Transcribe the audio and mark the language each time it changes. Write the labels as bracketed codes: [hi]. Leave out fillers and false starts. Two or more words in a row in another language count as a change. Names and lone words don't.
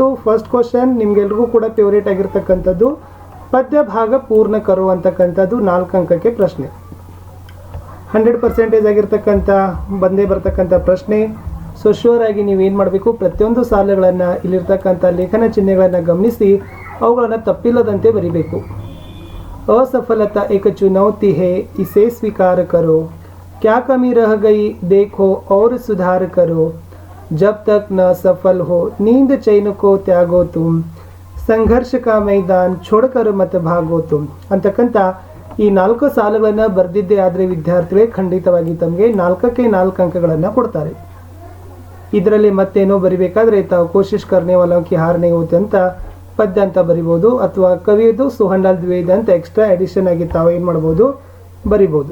[en] first question [kn] ನಿಮಗೆಲ್ರಿಗೂ ಕೂಡ ಫೇವರೇಟ್ ಆಗಿರ್ತಕ್ಕಂಥದ್ದು ಪದ್ಯ ಭಾಗ ಪೂರ್ಣ ಕರು ಅಂತಕ್ಕಂಥದ್ದು 4 ಅಂಕಕ್ಕೆ ಪ್ರಶ್ನೆ. 100% ಆಗಿರ್ತಕ್ಕಂಥ ಬಂದೇ ಬರ್ತಕ್ಕಂಥ ಪ್ರಶ್ನೆ. [en] so sure [kn] ಆಗಿ ನೀವೇನು ಮಾಡಬೇಕು, ಪ್ರತಿಯೊಂದು ಸಾಲುಗಳನ್ನು, ಇಲ್ಲಿರ್ತಕ್ಕಂಥ ಲೇಖನ ಚಿಹ್ನೆಗಳನ್ನು ಗಮನಿಸಿ ಅವುಗಳನ್ನು ತಪ್ಪಿಲ್ಲದಂತೆ ಬರಿಬೇಕು. [hi] असफलता एक चुनौती है, इसे स्वीकार करो. क्या कमी रह गई देखो और सुधार करो. जब तक न सफल हो नींद चैन को त्यागो तुम. संघर्ष का मैदान छोड़कर मत भागो तुम [kn] ಅಂತಕ್ಕಂಥ ಈ 4 ಸಾಲುಗಳನ್ನು ಬರೆದಿದ್ದೇ ಆದರೆ ವಿದ್ಯಾರ್ಥಿಗಳೇ ಖಂಡಿತವಾಗಿ ತಮಗೆ 4ಕ್ಕೆ 4 ಅಂಕಗಳನ್ನು ಕೊಡ್ತಾರೆ. ಇದರಲ್ಲಿ ಮತ್ತೇನೋ ಬರಿಬೇಕಾದ್ರೆ ತಾವು [hi] कोशिश करने वालों की हार नहीं होती [kn] ಅಂತ ಪದ್ಯ ಅಂತ ಬರಿಬೋದು, ಅಥವಾ ಕವಿಯದು ಸುಹಂಡಾಲ್ ದ್ವೇದ ಅಂತ [en] extra addition [kn] ಆಗಿ ತಾವು ಏನು ಮಾಡ್ಬೋದು, ಬರಿಬೋದು.